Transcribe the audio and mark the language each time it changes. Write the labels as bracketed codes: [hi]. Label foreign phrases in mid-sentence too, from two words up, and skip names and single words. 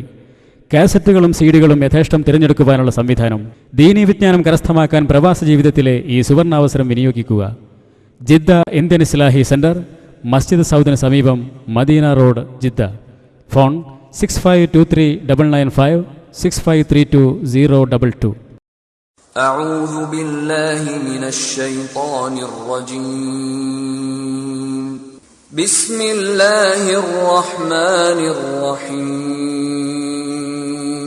[ml] കാസറ്റുകളും സീഡികളും യഥേഷ്ടം തിരഞ്ഞെടുക്കുവാനുള്ള സംവിധാനം. ദീനീ വിജ്ഞാനം കരസ്ഥമാക്കാൻ പ്രവാസ ജീവിതത്തിലെ ഈ സുവർണാവസരം വിനിയോഗിക്കുക. ജിദ്ദ ഇന്ത്യൻ ഇസ്ലാഹി സെന്റർ, മസ്ജിദ് സൗദിന് സമീപം, മദീന റോഡ്, ജിദ്ദ. ഫോൺ 6523 995 6532 022. [ar] أعوذ بالله من الشيطان الرجيم. بسم الله الرحمن الرحيم.